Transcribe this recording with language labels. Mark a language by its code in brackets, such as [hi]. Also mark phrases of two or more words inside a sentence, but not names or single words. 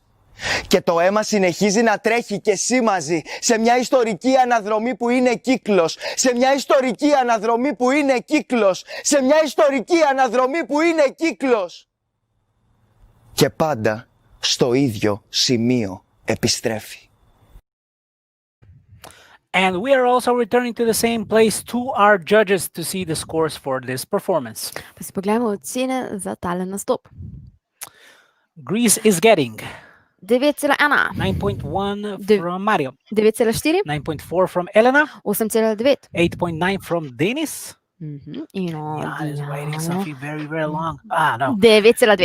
[el] Και το αίμα συνεχίζει να τρέχει και εσύ μαζί. Σε μια ιστορική αναδρομή που είναι κύκλος. Σε μια ιστορική αναδρομή που είναι κύκλος. Σε μια ιστορική αναδρομή που είναι κύκλος. Και πάντα στο ίδιο σημείο επιστρέφει. [en] And we are also returning to the same place to our judges to see the scores for this performance. [sl] Pa si poglejmo ocene za tale nastop. [en] Greece is getting 9,1. 9.1 from Mario. 9,4. 9.4 from Elena. 8,9. 8.9 from Denis. Jan is waiting something very, very long. No. 9,2.